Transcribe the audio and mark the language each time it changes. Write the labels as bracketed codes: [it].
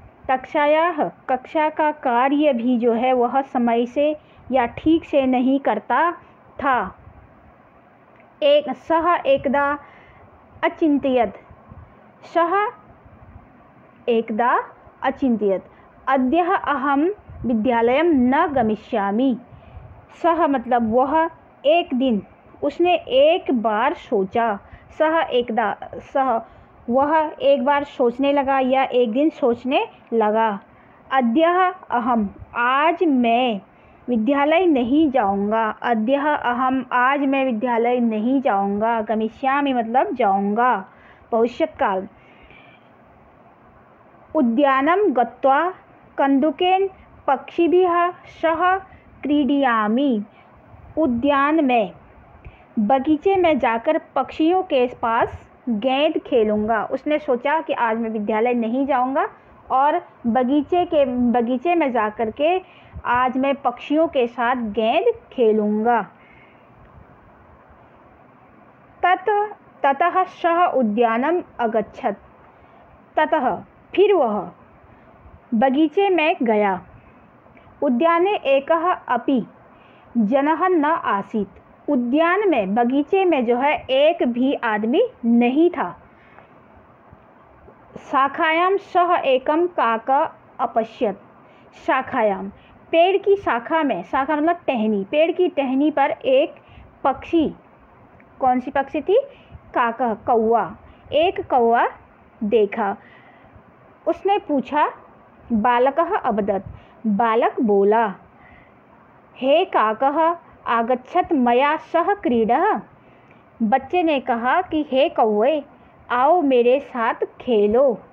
[hi] कक्षा का कार्य भी जो है वह समय से या ठीक से नहीं करता था। [sa] सः एकदा अचिन्तयत्। सः एकदा अचिन्तयत् अद्य अहं विद्यालयं न गमिष्यामि। [hi] सः मतलब वह, एक दिन, उसने एक बार सोचा। वह एक बार सोचने लगा या एक दिन सोचने लगा। [sa] अद्य अहम [hi] आज मैं विद्यालय नहीं जाऊंगा। आज मैं विद्यालय नहीं जाऊंगा। गमिष्यामि मतलब जाऊंगा, भविष्यत्काल। [sa] उद्यानं गत्वा कन्दुकेन पक्षिभिः सह क्रीडयामि। [hi] उद्यान में, बगीचे में जाकर पक्षियों के पास गेंद खेलूँगा। उसने सोचा कि आज मैं विद्यालय नहीं जाऊँगा और बगीचे में जाकर के आज मैं पक्षियों के साथ गेंद खेलूँगा। [sa] ततः सः उद्यानम् अगच्छत्। [hi] ततः फिर वह बगीचे में गया। [sa] उद्याने एकः अपि जनः न आसीत्। [hi] उद्यान में, बगीचे में जो है एक भी आदमी नहीं था। [sa] शाखायां सः एकं काकः अपश्यत्। [hi] शाखायां पेड़ की शाखा में, शाखा मतलब टहनी, पेड़ की टहनी पर एक पक्षी, कौन सी पक्षी थी? काकः, कौवा, एक कौवा देखा। उसने पूछा, [sa] बालकः अवदत्। [hi] बालक बोला, [sa] हे काकः आगच्छत् मया सह क्रीडः। [hi] बच्चे ने कहा कि हे कौवे, आओ मेरे साथ खेलो।